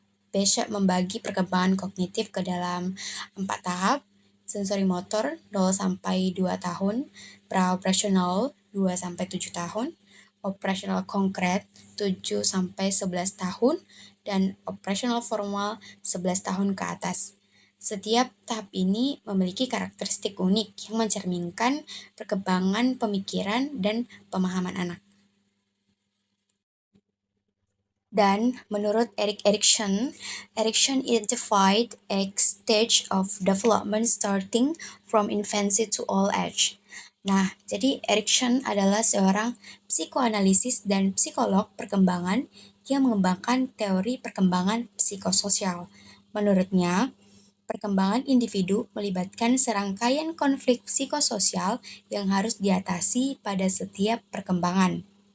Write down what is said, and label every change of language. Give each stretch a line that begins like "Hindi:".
Indonesian: Pesha membagi perkembangan kognitif ke dalam 4 tahap: sensori motor 0 sampai 2 tahun, praoperasional 2 sampai 7 tahun, operasional konkret 7 sampai 11 tahun, dan operasional formal 11 tahun ke atas. Setiap tahap ini memiliki karakteristik unik yang mencerminkan perkembangan pemikiran dan pemahaman anak. Dan menurut Erik Erikson,
English: Erikson identified a stage of development starting from infancy to old age.
Indonesian: Nah, jadi Erikson adalah seorang psikoanalisis dan psikolog perkembangan yang mengembangkan teori perkembangan psikososial. Menurutnya, perkembangan individu melibatkan serangkaian konflik psikososial yang harus diatasi pada setiap perkembangan.